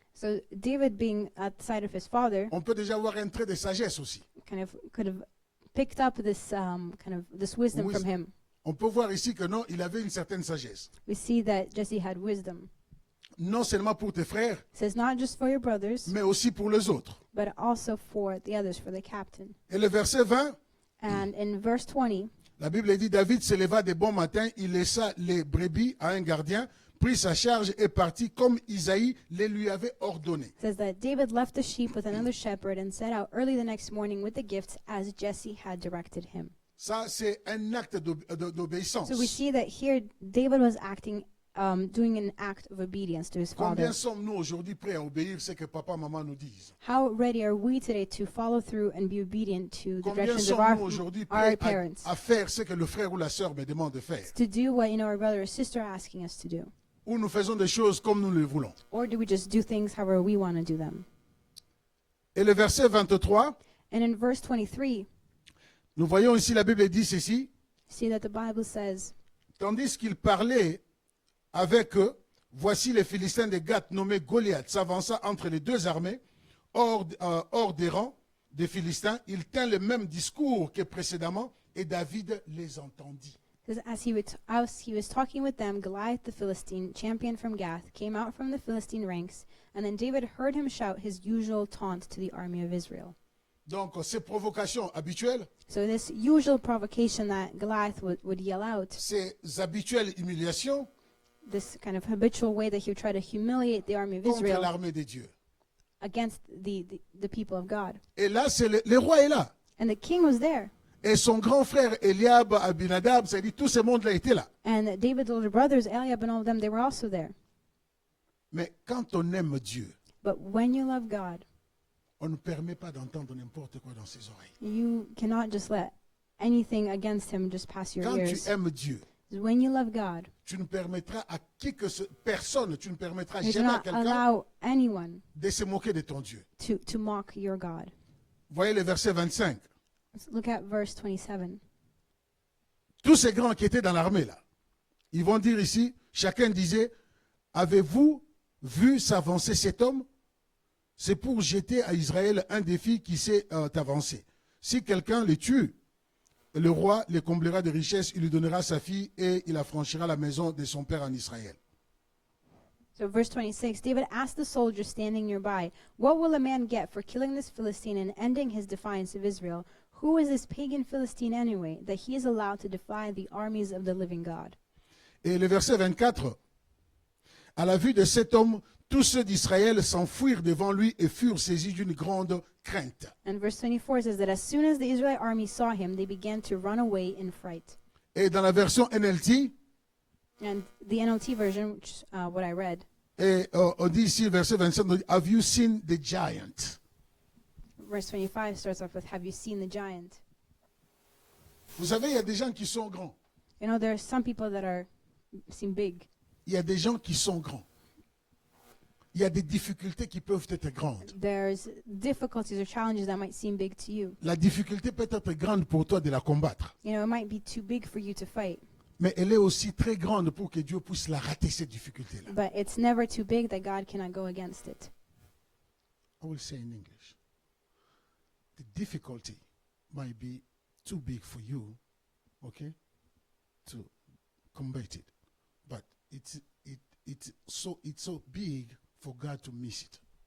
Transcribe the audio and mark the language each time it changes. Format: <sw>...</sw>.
<en>So David being at the side of his father</en> <fr>on peut déjà voir un trait de sagesse aussi.</fr> <en>could have picked up this this wisdom from him.</en> <fr>On peut voir ici que non, il avait une certaine sagesse.</fr> <en>We see that Jesse had wisdom.</en> <fr>Non seulement pour tes frères,</fr> <en>It says not just for your brothers,</en> <fr>mais aussi pour les autres.</fr> <en>but also for the others, for the captain.</en> <fr>Et le verset 20,</fr> <en>And in verse 20,</en> <fr>la Bible dit, David se leva de bon matin, il laissa les brebis à un gardien, prit sa charge et partit comme Isaïe le lui avait ordonné.</fr> <en>it says that David left the sheep with another shepherd and set out early the next morning with the gifts as Jesse had directed him.</en> <fr>Ça, c'est un acte d'obéissance.</fr> <en>So we see that here David was acting, doing an act of obedience to his father.</en> <fr>Combien sommes-nous aujourd'hui prêts à obéir ce que papa, maman nous disent?</fr> <en>How ready are we today to follow through and be obedient to the</en> <fr>Combien</fr> <en>directions of</en> <fr>sommes-nous aujourd'hui</fr> <en>our</en> <fr>prêts</fr> <en>parents?</en> <fr>à faire ce que le frère ou la sœur me demande de faire?</fr> <en>To do what our brother or sister are asking us to do?</en> <fr>Ou nous faisons des choses comme nous le voulons?</fr> <en>Or do we just do things however we want to do them?</en> <fr>Et le verset 23,</fr> <en>And in verse 23,</en> <fr>nous voyons ici la Bible dit ceci,</fr> <en>see that the Bible says,</en> <fr>tandis qu'il parlait avec eux, voici les Philistins de Gath nommés Goliath s'avança entre les deux armées, hors des rangs des Philistins. Il tint le même discours que précédemment et David les entendit.</fr> <en>says, as he was talking with them, Goliath the Philistine, champion from Gath, came out from the Philistine ranks, and then David heard him shout his usual taunt to the army of Israel.</en> <fr>Donc ces provocations habituelles,</fr> <en>So this usual provocation that Goliath would yell out,</en> <fr>ces habituelles humiliations</fr> <en>this kind of habitual way that he would try to humiliate the army of</en> <fr>contre</fr> <en>Israel</en> <fr>l'armée de Dieu.</fr> <en>against the people of God.</en> <fr>Et là, c'est le roi est là.</fr> <en>And the king was there.</en> <fr>Et son grand frère Eliab, Abinadab, c'est-à-dire tout ce monde-là était là.</fr> <en>And David's older brothers, Eliab and all of them, they were also there.</en> <fr>Mais quand on aime Dieu,</fr> <en>But when you love God,</en> <fr>on ne permet pas d'entendre n'importe quoi dans ses oreilles.</fr> <en>you cannot just let anything against him just pass your</en> <fr>Quand tu</fr> <en>ears.</en> <fr>aimes Dieu,</fr> <en>When you love God,</en> <fr>tu ne permettras à personne, tu ne permettras</fr> <en>you do</en> <fr>jamais à</fr> <en>not</en> <fr>quelqu'un</fr> <en>allow anyone</en> <fr>de se moquer de ton Dieu.</fr> <en>to mock your God.</en> <fr>Voyez le verset 25.</fr> <en>Let's look at verse 27.</en> <fr>Tous ces grands qui étaient dans l'armée là, ils vont dire ici, chacun disait, avez-vous vu s'avancer cet homme? C'est pour jeter à Israël un défi qui s'est avancé. Si quelqu'un le tue, le roi le comblera de richesses, il lui donnera sa fille et il affranchira la maison de son père en Israël.</fr> <en>So verse 26, David asked the soldier standing nearby, "What will a man get for killing this Philistine and ending his defiance of Israel? Who is this pagan Philistine anyway, that he is allowed to defy the armies of the living God?"</en> <fr>Et le verset 24, à la vue de cet homme, tous ceux d'Israël s'enfuirent devant lui et furent saisis d'une grande crainte.</fr> <en>And verse 24 says that as soon as the Israelite army saw him, they began to run away in fright.</en> <fr>Et dans la version NLT,</fr> <en>And the NLT version, which is what I read,</en> <fr>et on dit ici, verset 25, on dit,</fr> <en>have you seen the giant? verse 25 starts off with, "Have you seen the giant?"</en> <fr>Vous savez, il y a des gens qui sont grands.</fr> <en>You know, there are some people that seem big.</en> <fr>Il y a des gens qui sont grands. Il y a des difficultés qui peuvent être grandes.</fr> <en>There's difficulties or challenges that might seem big to you.</en> <fr>La difficulté peut être grande pour toi de la combattre.</fr> <en>You know, it might be too big for you to fight.</en> <fr>Mais elle est aussi très grande pour que Dieu puisse la rater, cette difficulté-là.</fr> <en>But it's never too big that God cannot go against it. I will say in English. The difficulty might be too big for you, okay, to combat it. But it's so big for God to miss it.</en>